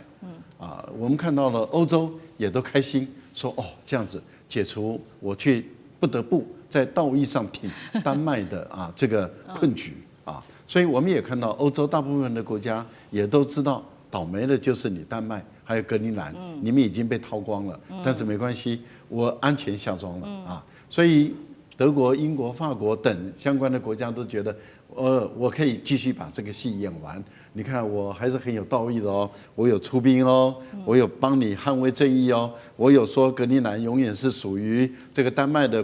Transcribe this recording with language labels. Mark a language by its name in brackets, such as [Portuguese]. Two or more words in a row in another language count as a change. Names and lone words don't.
[Chinese] 我們看到了歐洲也都開心，說哦，這樣子解除我卻不得不在道義上挺丹麥的這個困局啊。所以我們也看到歐洲大部分的國家也都知道倒霉的就是你丹麥還有格陵蘭，你們已經被掏光了，但是沒關係，我安全下莊了啊。所以德國、英國、法國等相關的國家都覺得，我可以繼續把這個戲演完。你看，我還是很有道義的哦，我有出兵哦，我有幫你捍衛正義哦，我有說格陵蘭永遠是屬於這個丹麥的。